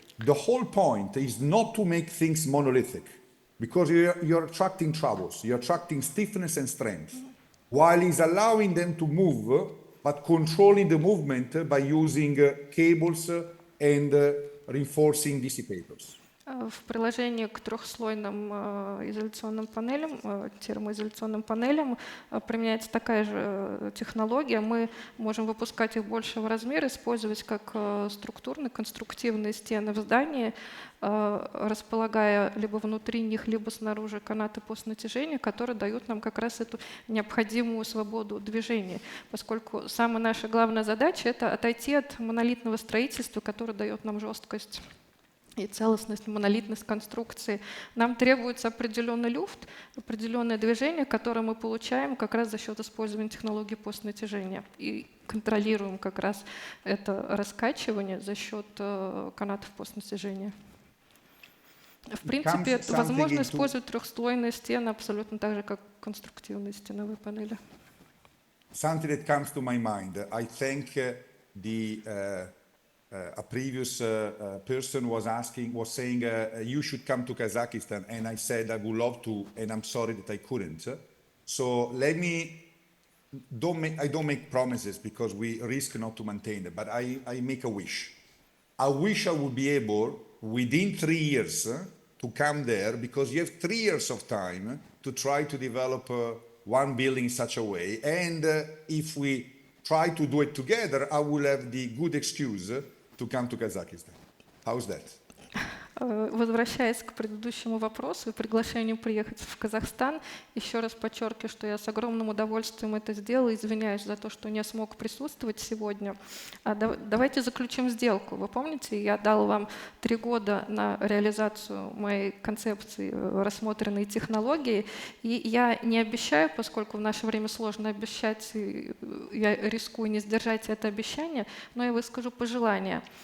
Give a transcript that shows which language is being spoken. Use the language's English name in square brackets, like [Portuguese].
[English] The whole point is not to make things monolithic, because you're attracting troubles, you're attracting stiffness and strength, while it's allowing them to move, but controlling the movement by using cables and reinforcing dissipators. [Russian] В приложении к трехслойным изоляционным панелям, термоизоляционным панелям применяется такая же технология. Мы можем выпускать их большего размера, использовать как структурные, конструктивные стены в здании, располагая либо внутри них, либо снаружи канаты постнатяжения, которые дают нам как раз эту необходимую свободу движения, поскольку самая наша главная задача – это отойти от монолитного строительства, которое дает нам жесткость и целостность, монолитность конструкции. Нам требуется определенный люфт, определенное движение, которое мы получаем как раз за счет использования технологии постнатяжения. И контролируем как раз это раскачивание за счет канатов постнатяжения. В принципе, это возможно использовать трехслойные стены абсолютно так же, как конструктивные стеновые панели. [English] Something that comes to my mind, I think a previous person was saying, you should come to Kazakhstan, and I said I would love to, and I'm sorry that I couldn't. So I don't make promises because we risk not to maintain it, but I make a wish. I wish I would be able, within 3 years, to come there, because you have 3 years of time to try to develop one building in such a way, and if we try to do it together, I will have the good excuse to come to Kazakhstan. How's that? [Russian] Возвращаясь к предыдущему вопросу и приглашению приехать в Казахстан, еще раз подчеркиваю, что я с огромным удовольствием это сделала, извиняюсь за то, что не смог присутствовать сегодня. Давайте заключим сделку. Вы помните, я дал вам 3 года на реализацию моей концепции рассмотренной технологии, и я не обещаю, поскольку в наше время сложно обещать, я рискую не сдержать это обещание, но я выскажу пожелание.